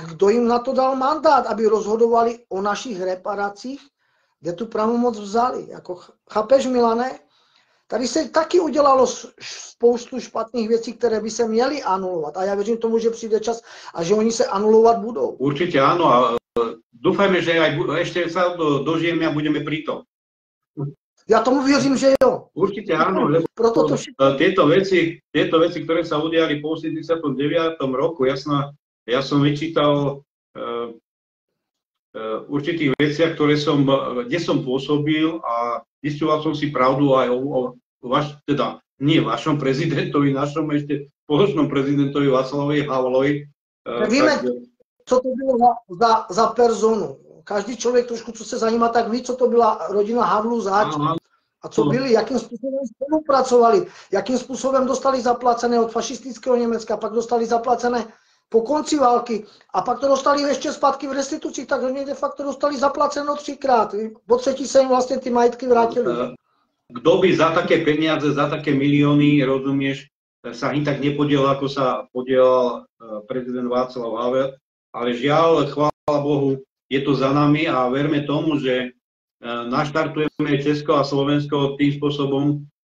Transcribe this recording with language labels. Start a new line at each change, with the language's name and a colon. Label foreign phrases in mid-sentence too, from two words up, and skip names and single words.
Czech: Kdo jim na to dal mandát, aby rozhodovali o našich reparacích, kde tu pravomoc vzali? Jako, chápeš, Milane? Tady se taky udělalo spoustu špatných věcí, které by se měly anulovat. A já věřím tomu, že přijde čas a že oni se anulovat budou. Určitě ano.
Slovak: A dúfajme, že aj ešte sa dožijeme a budeme pri tom.
Czech: Já tomu věřím, že jo. Určitě ano. Proto to
Slovak: tieto veci, ktoré sa udiali po 89. roku, ja som vyčítal určitých veciach, kde som pôsobil a zistoval som si pravdu aj nie vašom prezidentovi, našom ešte spoločnom prezidentovi Václavovi Havlovi.
Czech: Víme, co to bylo za personu. Každý člověk trošku, co se zajímá, tak ví, co to byla rodina Havlů zač. A co byli, jakým způsobem spolupracovali, jakým způsobem dostali zaplacené od fašistického Německa, pak dostali zaplacené po konci války a pak to dostali ještě zpátky v restitucích, tak oni
Latin: de facto
Czech: dostali zaplaceno 3krát. Po třetí se jim vlastně ty majetky vrátily.
Slovak: kto by za také peniaze, za také milióny, rozumieš, sa ani tak nepodielal, ako sa podielal prezident Václav Havel, ale žiaľ, chvála Bohu, je to za nami a verme tomu, že naštartujeme Česko a Slovensko tým spôsobom,